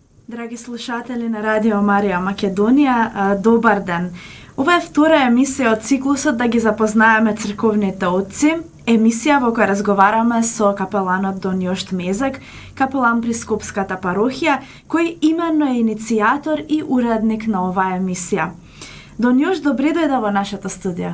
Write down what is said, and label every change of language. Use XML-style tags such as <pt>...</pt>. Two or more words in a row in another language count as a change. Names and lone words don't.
<hr>Dragi slušatelji na Radio Marija Makedonija, dobar dan.</hr> <mk>Ova je vtора емисија од циклусот да ги запознаеме црковните отци. Емисија во која разговараме со капеланот Дон Јошт Мезак, капелан при Скопската парохија, кој именно е иницијатор и уредник на оваа емисија. Дон Јошт, добре дојде во нашата студија.</mk>